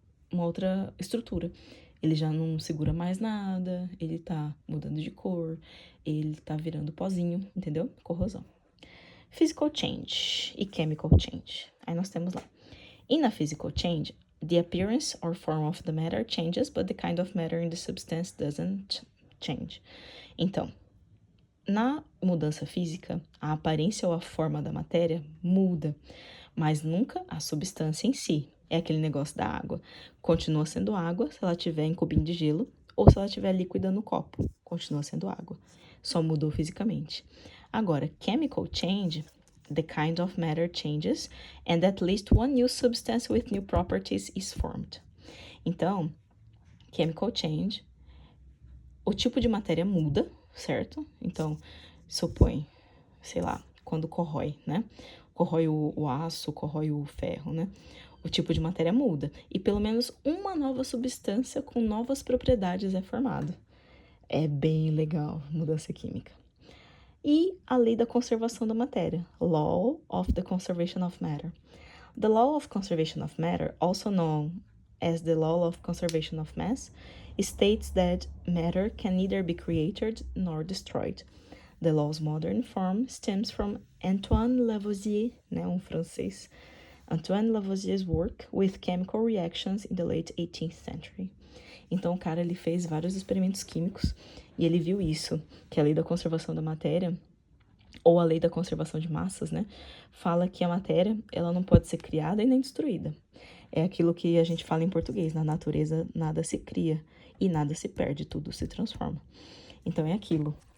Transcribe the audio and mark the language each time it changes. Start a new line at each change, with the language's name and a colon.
Portuguese: Uma outra estrutura. Ele já não segura mais nada, ele tá mudando de cor, ele tá virando pozinho, entendeu? Corrosão. Physical change e chemical change. Aí nós temos lá.
English: In a physical change, the appearance or form of the matter changes, but the kind of matter in the substance doesn't change.
Portuguese: Então, na mudança física, a aparência ou a forma da matéria muda, mas nunca a substância em si. É aquele negócio da água. Continua sendo água se ela tiver em cubinho de gelo ou se ela tiver líquida no copo. Continua sendo água. Só mudou fisicamente.
English: Agora, chemical change, the kind of matter changes and at least one new substance with new properties is formed.
Portuguese: Então, chemical change, o tipo de matéria muda, certo? Então, supõe, sei lá, quando corrói, né? Corrói o aço, corrói o ferro, né? O tipo de matéria muda. E pelo menos uma nova substância com novas propriedades é formada. É bem legal, mudança química. E a lei da conservação da matéria, Law of the Conservation of Matter.
English: The Law of Conservation of Matter, also known as the Law of Conservation of Mass, states that matter can neither be created nor destroyed. The law's modern form stems from Antoine Lavoisier,
Portuguese: né, francês,
English: Antoine Lavoisier's work with chemical reactions in the late 18th century.
Portuguese: Então, o cara, ele fez vários experimentos químicos e ele viu isso, que a lei da conservação da matéria, ou a lei da conservação de massas, né, fala que a matéria, ela não pode ser criada e nem destruída. É aquilo que a gente fala em português, na natureza nada se cria e nada se perde, tudo se transforma. Então, é aquilo.